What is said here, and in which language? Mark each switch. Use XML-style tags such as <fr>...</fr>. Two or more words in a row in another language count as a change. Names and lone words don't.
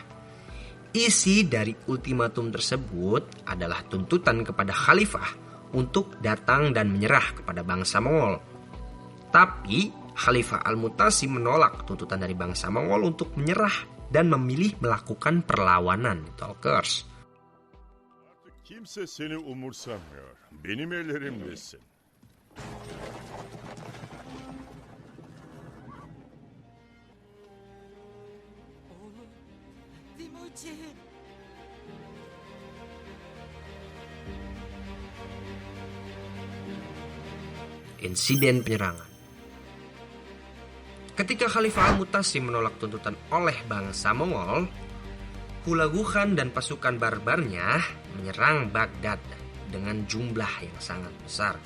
<id>Isi dari ultimatum tersebut adalah tuntutan kepada Khalifah untuk datang dan menyerah kepada bangsa Mongol. Tapi Khalifah Al-Mutasim menolak tuntutan dari bangsa Mongol untuk menyerah dan memilih melakukan perlawanan. Talkers.</id> <tr>Kimse seni umursamıyor. Benim ellerimdesin. Oğlum, Timuçin.</tr> <id>Insiden penyerangan. Ketika Khalifah Al-Mutasim menolak tuntutan oleh bangsa Mongol, Hulagu Khan dan pasukan barbarnya menyerang Baghdad dengan jumlah yang sangat besar.</id>